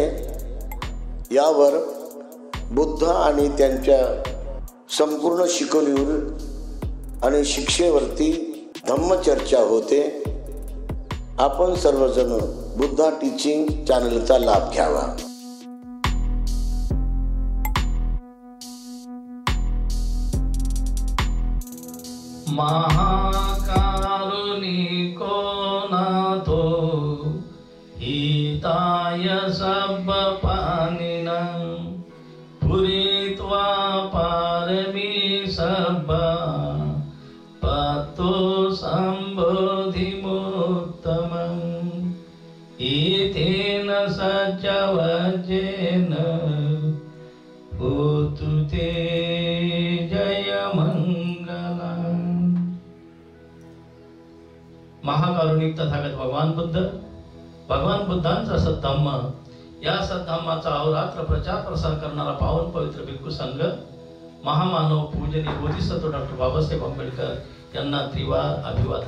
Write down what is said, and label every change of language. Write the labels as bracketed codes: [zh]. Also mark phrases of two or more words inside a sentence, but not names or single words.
[mr] यावर बुद्ध आणि त्यांच्या संपूर्ण शिकवणीवर आणि शिक्षेवरती धम्मचर्चा होते. आपण सर्वजण बुद्धा टीचिंग चॅनलचा लाभ घ्यावा. [pi] महाकारुणिको नाथो हिताय सब्बपानिनं पुरित्वा पारमी सब्बा पतो संबोधिमुत्तमं इतेन सच्चवचेन होतु ते जयमंगलम्. [mr] महाकारुणिक तथागत भगवान बुद्धांचा सद्धम्म, या सद्धम्माचा अहोरात्र प्रचार प्रसार करणारा पावन पवित्र भिक्खू संघ, महामानव पूजनीय बोधिसत्व डॉक्टर बाबासाहेब आंबेडकर यांना त्रिवार अभिवादन.